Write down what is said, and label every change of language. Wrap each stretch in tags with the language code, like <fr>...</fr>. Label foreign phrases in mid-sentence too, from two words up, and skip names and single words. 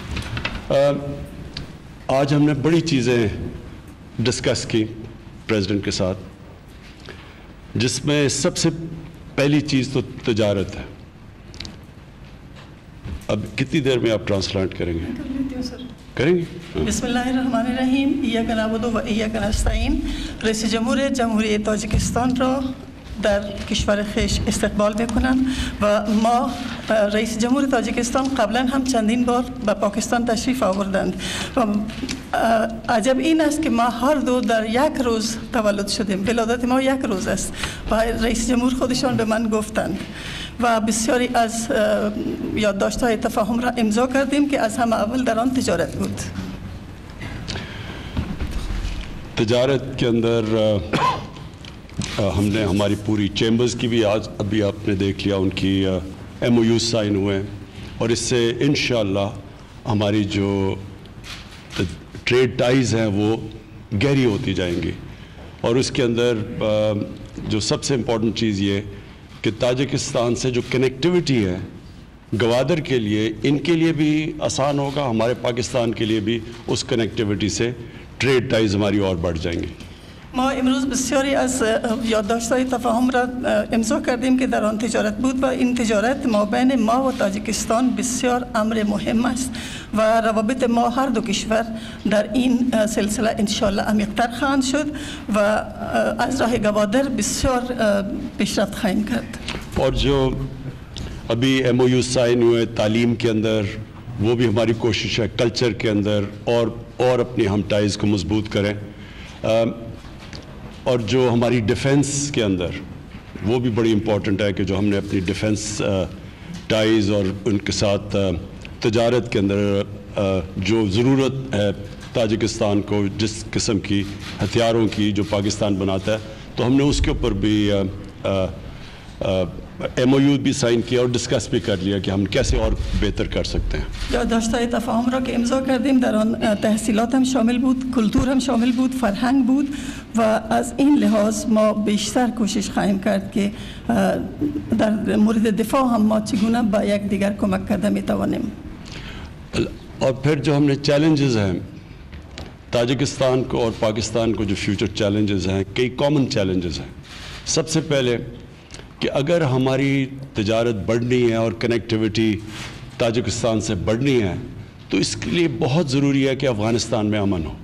<ur>آج ہم نے بڑی چیزیں ڈسکس کی پریزیڈنٹ کے ساتھ، جس میں سب سے پہلی چیز تو تجارت ہے. اب کتنی دیر میں آپ ٹرانسلیٹ کریں گے? کریں گے.</ur> <ar>بسم الله الرحمن الرحيم. إياك نعبد وإياك نستعين.</ar> <fa>رئیس جمهوریت جمهوریت تاجیکستان را در کشور خویش استقبال میکنند و ما رئیس جمهور تاجیکستان قبلا هم چندین بار به پاکستان تشریف آوردند و عجب این است که ما هر دو در یک روز تولد شدیم. ولادت ما یک روز است و رئیس جمهور خودشان به من گفتند و بسیاری از یادداشت‌های تفاهم را امضا کردیم که از همه اول در آن تجارت بود.</fa> <ur>تجارت کے اندر ہم نے ہماری پوری چیمبرز کی بھی آج ابھی آپ نے دیکھ لیا ان کی</ur> <en>MoUs sign</en> <ur>ہوئے ہیں اور اس سے انشاءاللہ ہماری جو</ur> <en>trade ties</en> <ur>ہیں وہ گہری ہوتی جائیں گی. اور اس کے اندر جو سب سے امپورٹنٹ چیز یہ کہ تاجکستان سے جو کنیکٹیوٹی ہے گوادر کے لیے ان کے لیے بھی آسان ہوگا, ہمارے پاکستان کے لیے بھی اس کنیکٹیوٹی سے</ur> <en>trade ties</en> <ur>ہماری اور بڑھ جائیں گے.</ur> <fa>ما امروز بسیاری از یادداشت‌های تفاهم را امضا کردیم که در آن تجارت بود و این تجارت ما بین ما و تاجیکستان بسیار امر مهم است و روابط ما هر دو کشور در این سلسله انشاءالله عمیق‌تر خواهند شد و از راه گوادر بسیار پیشرفت خواهیم کرد.</fa> <ur>اور جو ابھی</ur> <en>MoU sign</en> <ur>ہوئے تعلیم کے اندر وہ بھی ہماری کوشش ہے کلچر کے اندر اور اپنی ہم ٹائز کو مضبوط کریں. اور جو ہماری ڈیفنس کے اندر وہ بھی بڑی امپورٹنٹ ہے کہ جو ہم نے اپنی</ur> <en>defence ties</en> <ur>اور ان کے ساتھ تجارت کے اندر جو ضرورت ہے تاجکستان کو جس قسم کی ہتھیاروں کی جو پاکستان بناتا ہے تو ہم نے اس کے اوپر بھی ایم او یو بھی سائن کیا اور ڈسکس بھی کر لیا کہ ہم کیسے اور بہتر کر سکتے ہیں.</ur> <fa>یادداشت‌های تفاهم را که امضا کردیم در آن تحصیلات هم شامل بود, کلتور هم شامل بود, فرهنگ بود و از این لحاظ ما بیشتر کوشش خواهیم کرد که در مورد دفاع هم ما چگونه با یک دیگر کمک کرده میتوانیم.</fa> <ur>اور پھر جو ہم نے چیلنجز ہیں تاجکستان کو اور پاکستان کو جو</ur> <en>future challenges</en> <ur>ہیں کئی</ur> <en>common challenges</en> <ur>ہیں. سب سے پہلے کہ اگر ہماری تجارت بڑھنی ہے اور کنیکٹیوٹی تاجکستان سے بڑھنی ہے تو اس کے لیے بہت ضروری ہے کہ افغانستان میں امن ہو.</ur>